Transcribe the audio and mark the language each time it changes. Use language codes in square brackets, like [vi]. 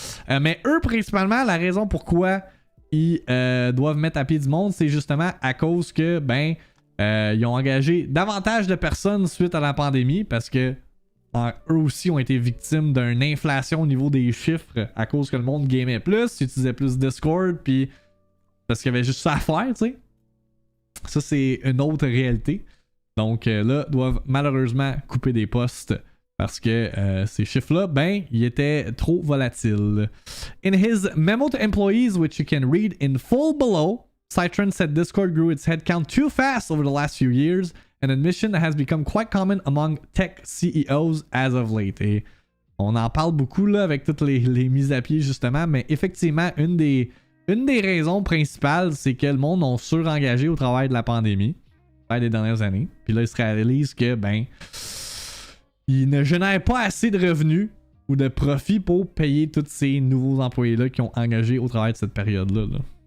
[fr] Mais eux, principalement, la raison pourquoi ils doivent mettre à pied du monde, c'est justement à cause que ils ont engagé davantage de personnes suite à la pandémie parce que eux aussi ont été victimes d'une inflation au niveau des chiffres à cause que le monde gamait plus, utilisait plus Discord, puis parce qu'il y avait juste ça à faire, tu sais. Ça, c'est une autre réalité. Donc là, doivent malheureusement couper des postes parce que ces chiffres-là, ils étaient trop volatiles. [en] In his memo to employees, which you can read in full below, Citron said Discord grew its headcount too fast over the last few years, an admission that has become quite common among tech CEOs as of late. [fr] Et on en parle beaucoup là avec toutes les mises à pied justement, mais effectivement, une des raisons principales, c'est que le monde a surengagé au travail de la pandémie, des dernières années. Puis là, ils se réalisent que, ils ne génèrent pas assez de revenus ou de profits pour payer tous ces nouveaux employés-là qui ont engagé au travail de cette période-là. Là.